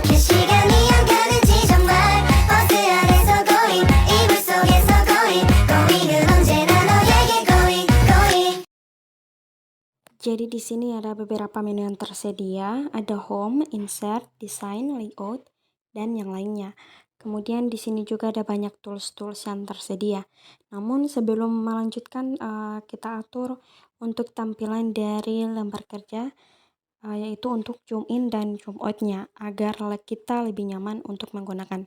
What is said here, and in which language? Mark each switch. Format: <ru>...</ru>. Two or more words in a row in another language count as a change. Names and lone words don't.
<ko>글씨 정말 버스 안에서 going 이불 속에서</ko> <en>going going</en> <ko>은 언제나 너에게</ko> <en>going going.</en> <id>Jadi di sini ada beberapa menu yang tersedia, ada home, insert, design, layout, dan yang lainnya. Kemudian di sini juga ada banyak tools-tools yang tersedia. Namun sebelum melanjutkan, kita atur untuk tampilan dari lembar kerja, yaitu untuk</id> <en>zoom in</en> <id>dan</id> <en>zoom out-</en> <id>nya, agar kita lebih nyaman untuk menggunakan.</id>